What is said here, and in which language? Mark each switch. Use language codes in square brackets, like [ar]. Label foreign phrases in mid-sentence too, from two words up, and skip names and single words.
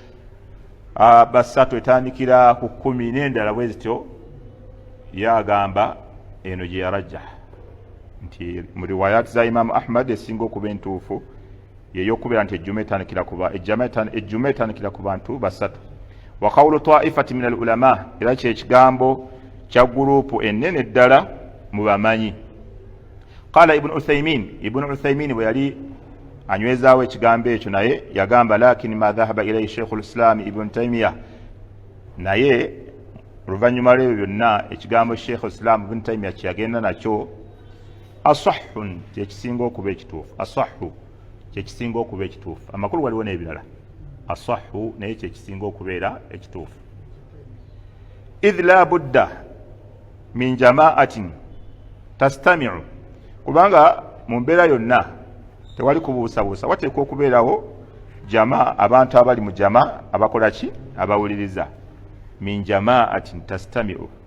[lg] basatu etandikira ku 10 n'endala bwe zityo yagamba eno gye yarajjaha nti mu riwayati za imamu ahmad esinga okuba entuufu yeyokubeera nti ejjuma etandikira ku bantu basatu [ar] وقول طائفة من العلماء [lg] era kyekigambo kya gurupu ennene ddala mu bamanyi [ar] قال ابن عثيمين [lg] bwe yali anywezaawo ekigambo ekyo naye yagamba [ar] لكن ما ذهب إليه شيخ الإسلام ابن تيمية [lg] naye oluvannyuma lwebyo byonna ekigambo shaykhu al-islam ibn taymiya kyeyagenda nakyo asahhun kyekisinga okuba ekituufu asahhu kyekisinga okuba ekituufu amakulu waliwo n'ebirala asahhu naye kyekisinga okubeera ekituufu [ar] إذ لا بد من جماعة تستمع [lg] kubanga mu mbeera yonna tewali kubuusabuusa wateekwa okubeerawo jama abantu abali mu jama abakola ki abawuliriza [ar] من جماعة تستمع